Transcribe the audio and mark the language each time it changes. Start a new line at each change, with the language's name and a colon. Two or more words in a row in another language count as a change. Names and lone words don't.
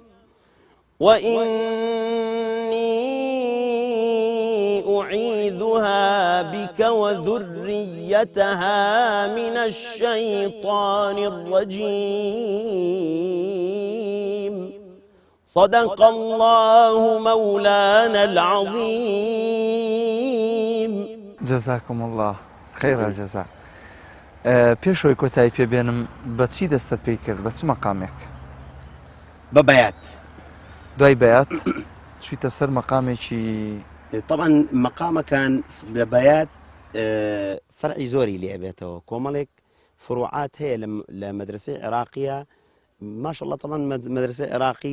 Arabic: وإني أعيذها بك وذريتها من الشيطان الرجيم صدق الله مولانا العظيم. جزاكم الله خير الجزاء.
Central Kurdish: پێشەوەی کۆتایی پێبێنم بەچی دەستت پێی کرد بە چ مەقامێک؟ بە بەیات. دوای بەیات چوویتە سەر مەقامێکی طبعا مەقامەکان لە بەیات فەرعی زۆری لێ بێتەوە کۆمەڵێک فروعات هەیە لە مەدرسەی عێراقیە ماشەڵڵا طبعا مەدرسەی عێراقی